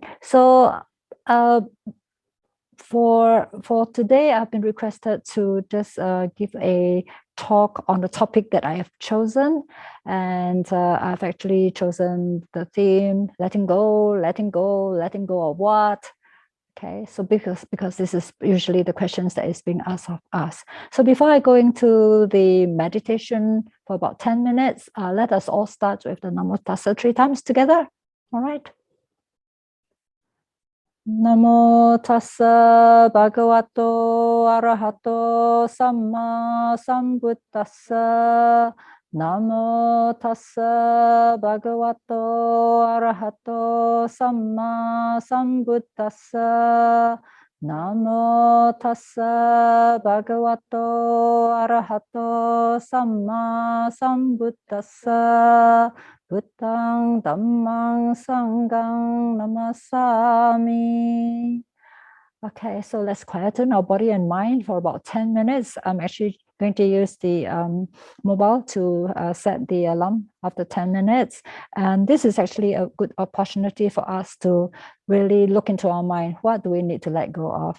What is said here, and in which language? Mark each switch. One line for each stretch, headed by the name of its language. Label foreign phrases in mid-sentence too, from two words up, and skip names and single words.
English: So for today, I've been requested to just give a talk on the topic that I have chosen, and I've actually chosen the theme: letting go, letting go, letting go of what. Okay, so because this is usually the questions that is being asked of us. So before I go into the meditation for about 10 minutes, let us all start with the
Pali: Namo Tassa
English: 3 times together. All right.
Pali: Namo Tassa Bhagavato Arahato Samma Sambuddhassa. Namo Tassa Bhagavato Arahato Samma Sambuddhassa. Namo Tassa Bhagavato Arahato Samma Sambuddhassa. Buddhang Dhammang Sanghang Namasami.
English: Okay, so let's quieten our body and mind for about 10 minutes. I'm actually going to use the mobile to set the alarm after 10 minutes. And this is actually a good opportunity for us to really look into our mind. What do we need to let go of?